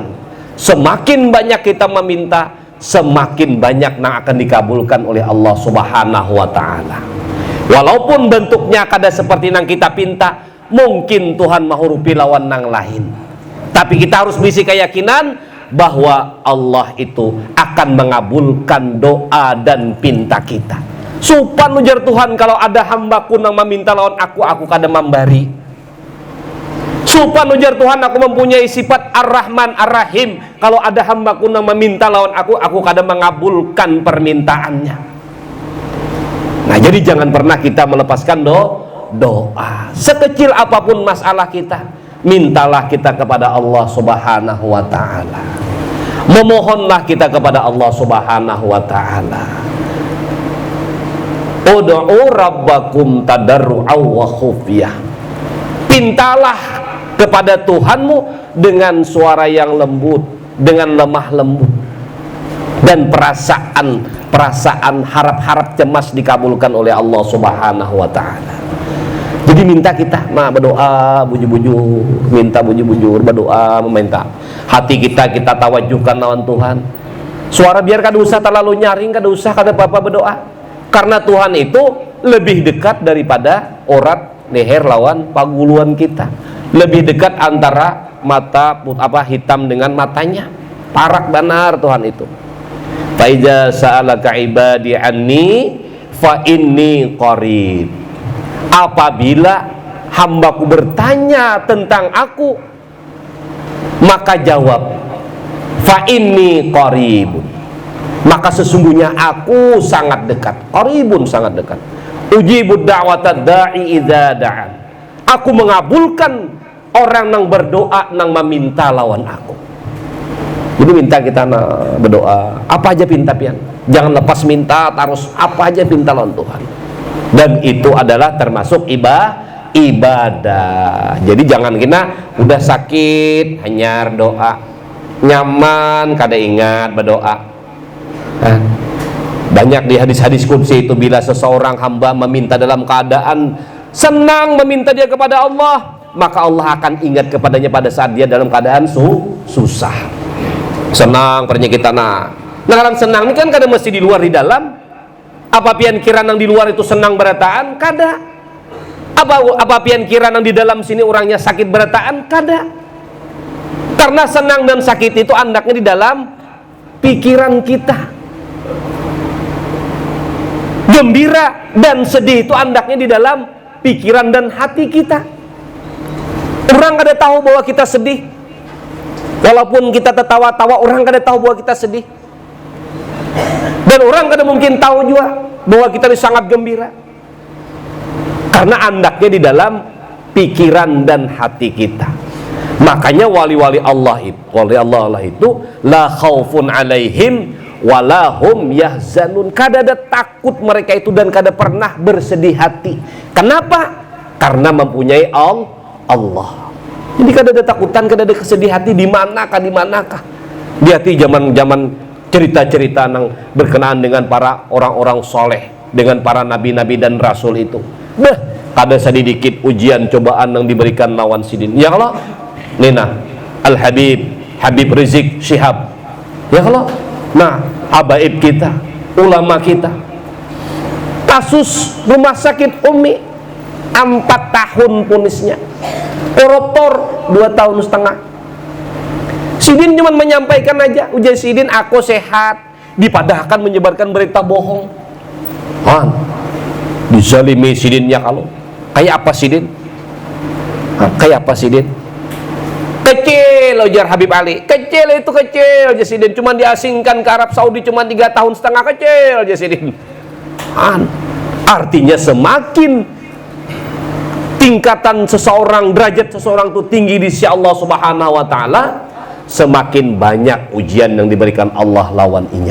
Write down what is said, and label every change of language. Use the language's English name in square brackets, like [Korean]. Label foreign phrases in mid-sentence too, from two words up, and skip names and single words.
[Indonesian] Semakin banyak kita meminta, semakin banyak yang akan dikabulkan oleh Allah [Arabic] Subhanahu wa ta'ala. [Indonesian] Walaupun bentuknya kada seperti yang kita pinta, mungkin Tuhan [Banjar] mahurupi lawan nang lain. [Indonesian] Tapi kita harus bisi keyakinan bahwa Allah itu akan mengabulkan doa dan pinta kita. [Banjar] Supan ujar Tuhan, [Indonesian] kalau ada hambaku yang meminta [Banjar] lawan aku kada memberi. Supan ujar Tuhan, [Indonesian] aku mempunyai sifat [Arabic] Ar-Rahman Ar-Rahim. [Indonesian] Kalau ada hambaku yang meminta lawan aku kadang mengabulkan permintaannya. Nah jadi jangan pernah kita melepaskan doa. Sekecil apapun masalah kita, mintalah kita kepada Allah [Arabic] Subhanahu wa ta'ala. [Indonesian] Memohonlah kita kepada Allah [Arabic] Subhanahu wa ta'ala. [Indonesian] Ud'u rabbakum tadarru'aw wa khufyah. Pintalah kepada Tuhanmu dengan suara yang lembut, dengan lemah lembut, dan perasaan harap-harap cemas dikabulkan oleh Allah [Arabic] Subhanahu wa ta'ala. [Indonesian] Jadi minta kita berdoa bujur-bujur, minta bujur-bujur, berdoa meminta. Hati kita tawajuhkan lawan Tuhan. Suara biar [Banjar] kada usah [Indonesian] terlalu nyaring, [Banjar] kada usah kada apa-apa [Indonesian] berdoa. Karena Tuhan itu lebih dekat daripada orat leher lawan paguluan kita. Lebih dekat antara mata hitam dengan matanya. [Banjar] Parak benar Tuhan itu. [Arabic] Fa iza sa'alaka ibadi anni fa inni qarib. [Indonesian] Apabila hambaku bertanya tentang aku, maka jawab [Arabic] fa inni qarib. [Indonesian] Maka sesungguhnya aku sangat dekat. Qaribun, sangat dekat. [Arabic] Ujibud da'watad da'i idza da'an. [Indonesian] Aku mengabulkan orang yang berdoa yang meminta lawan aku. Jadi minta kita berdoa, [Banjar] apa aja pinta pian. [Indonesian] Jangan lepas minta, terus apa aja pinta lawan Tuhan. Dan itu adalah termasuk ibadah. Jadi jangan kita udah sakit hanya doa, [Banjar] nyaman kada ingat [Indonesian] berdoa. Banyak di hadis-hadis qudsi itu, bila seseorang hamba meminta dalam keadaan senang, meminta dia kepada Allah, maka Allah akan ingat kepadanya pada saat dia dalam keadaan susah. Senang ternyata kita nah dalam senang ini kan kada mesti di luar di dalam. [Banjar] Apa pian kira nang di luar itu senang berataan? Kada. Apa pian kira nang di dalam sini orangnya sakit berataan? Kada. [Indonesian] Karena senang dan sakit itu andaknya di dalam pikiran kita. Gembira dan sedih itu andaknya di dalam pikiran dan hati kita. Orang kada tahu bahwa kita sedih. Walaupun kita tertawa-tawa, orang kada tahu bahwa kita sedih. Dan orang kada mungkin tahu juga bahwa kita sangat gembira. Karena andaknya di dalam pikiran dan hati kita. Makanya wali-wali Allah itu [Arabic] la khaufun alaihim walahum yahzanun. [Indonesian] Kada ada takut mereka itu dan kada pernah bersedih hati. Kenapa? Karena mempunyai Allah. Jadi kada ada takutan, kada ada kesedih hati di manakah. Di hati zaman cerita-cerita yang berkenaan dengan para orang-orang soleh, dengan para nabi-nabi dan rasul itu. Kada sedikit ujian cobaan yang diberikan [Banjar] lawan sidin. [Indonesian] Ya kalau Nina Habib Rizik Syihab. Ya kalau nah, habaib kita, ulama kita. Kasus rumah sakit Umi 4 tahun punisnya. Koruptor 2 tahun setengah. Sidin cuma menyampaikan aja, [Banjar] ujar Sidin aku sehat, dipadahkan [Indonesian] menyebarkan berita bohong. Dizalimi Sidinnya kalau. Kayak apa Sidin? Kayak apa Sidin? Kecil ujar Habib Ali. Kecil itu kecil aja Sidin, cuma diasingkan ke Arab Saudi cuma 3 tahun setengah, kecil aja Sidin. Artinya semakin tingkatan seseorang, derajat seseorang itu tinggi di sisi Allah [Arabic] Subhanahu wa taala, [Indonesian] semakin banyak ujian yang diberikan Allah [Banjar] lawan inya.